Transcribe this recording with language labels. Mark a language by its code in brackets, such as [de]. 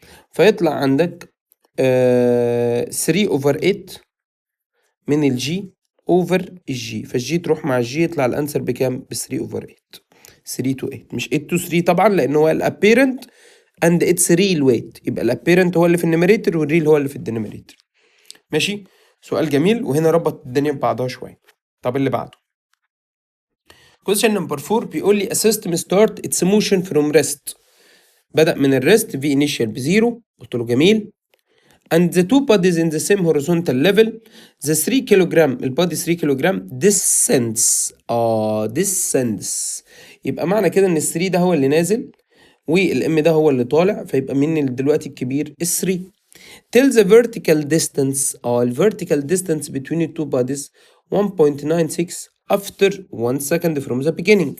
[ar] فيطلع عندك 3/8 من الجي اوفر الجي، فالجي تروح مع الجي يطلع الانسر بكام؟ ب 3/8. 3 to 8 مش 8 to 3 طبعا، لان هو الابيرنت اند اتس ريل ويت، يبقى الابيرنت هو اللي في النيميريتور والريل هو اللي في الدينوميريتور. ماشي سؤال جميل، وهنا ربط الدنيا ببعضها شويه. طب اللي بعده [en] question number 4 [ar] بيقول لي [en] a system start its motion from rest. [ar] بدأ من الريست في initial بزيرو. قلت له جميل. [en] and the two bodies in the same horizontal level the 3 kilogram البادي 3 kilogram descends descends. [ar] يبقى معنى كده ان ال 3 ده هو اللي نازل والام ده هو اللي طالع، فيبقى مين اللي دلوقتي الكبير؟ ال 3. [en] tell the vertical distance ال vertical distance between the two bodies 1.96 after 1 second from the beginning.